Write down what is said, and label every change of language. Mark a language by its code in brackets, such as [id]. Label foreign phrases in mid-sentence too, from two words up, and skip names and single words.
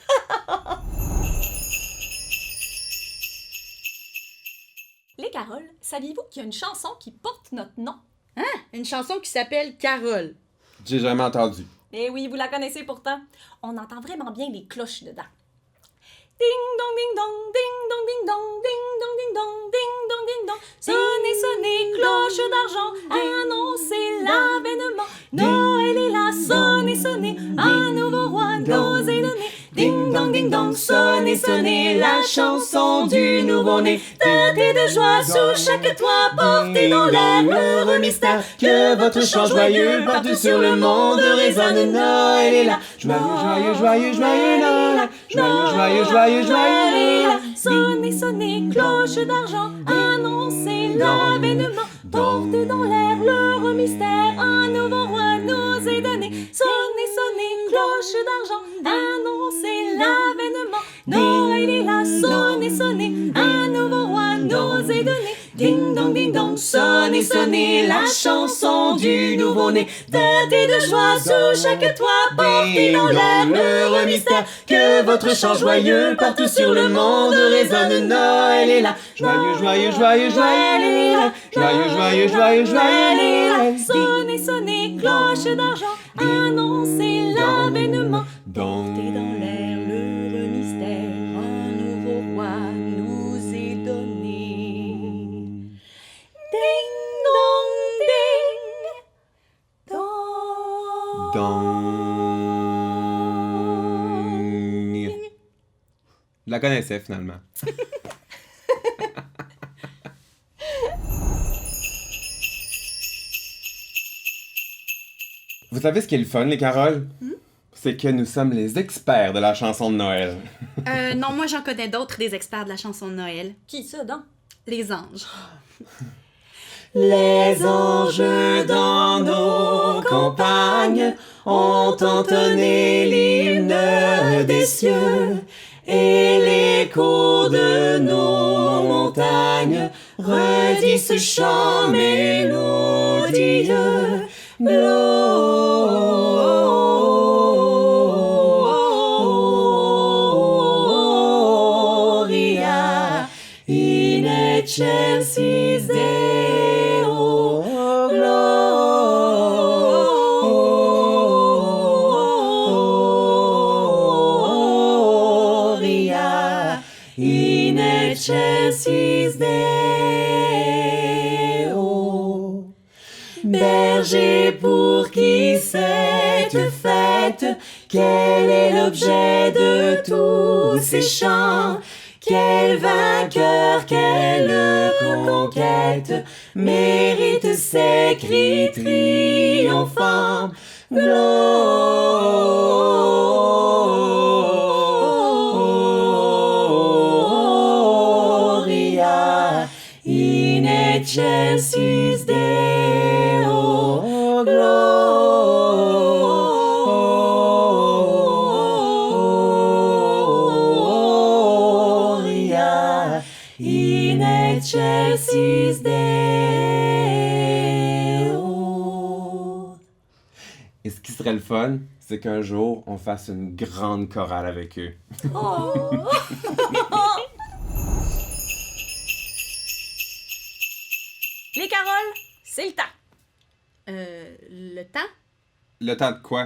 [fr] Les Caroles, saviez-vous qu'il y a une chanson qui porte notre nom? Hein? Une chanson qui s'appelle Carole. J'ai jamais entendu. Eh oui, vous la connaissez pourtant. On entend vraiment bien les cloches dedans. Ding dong ding dong, ding dong ding dong, ding dong ding dong, ding dong ding dong. Sonnez, sonnez, cloche d'argent, annoncez l'avènement. Noël est là, sonnez, sonnez, un nouveau roi nous est donné. Ding dong ding dong, sonnez, sonnez, la chanson du nouveau-né. Tâtez de joie sous chaque toit, portez dans l'air l'heureux mystère. Que votre chant joyeux partout sur le monde résonne. Noël est là, Joyeux, joyeux, joyeux, joyeux Noël. Joyeux, joyeux, joyeux, joyeux Noël. Sonnez, sonnez, cloche d'argent, annoncez l'avènement. Portez dans l'air l'heureux mystère, un nouveau roi nous est donné. Sonnez, sonnez, cloche d'argent, annoncez l'avènement. Noël est là, sonnez, sonnez, un nouveau roi nous est donné. Ding dong ding dong, sonnez, sonnez, la chanson du nouveau-né. Tâtez de joie sous chaque toit, portez dans l'air l'heureux mystère. Que votre chant joyeux partout sur le monde résonne. Noël est là, Joyeux, joyeux, joyeux, joyeux Noël. Joyeux, joyeux, joyeux, joyeux Noël. Sonnez, sonnez, cloche d'argent, annoncez l'avènement. Portez dans l'air l'heureux mystère, un nouveau roi nous est donné. Ding dong ding dong. Dong. Je la connaissais finalement. Vous savez ce qui est le fun, les Caroles? C'est que nous sommes les experts de la chanson de Noël. Non, moi j'en connais d'autres des experts de la chanson de Noël. Qui ça donc? Les anges. Les anges dans nos campagnes ont entonné l'hymne des cieux, et l'écho de nos montagnes redit ce chant mélodieux. [la] Gloria in excelsis Deo. Gloria in excelsis Deo. [fr] Berger, pour qui cette fête, quel est l'objet de tous ces chants? Quel vainqueur, quelle conquête mérite ces cris triomphants? [la] Gloria in excelsis Deo. Gloria in excelsis Deo. [fr] Et ce qui serait le fun, c'est qu'un jour, on fasse une grande chorale avec eux. Les Caroles, c'est le temps. Le temps? Le temps de quoi?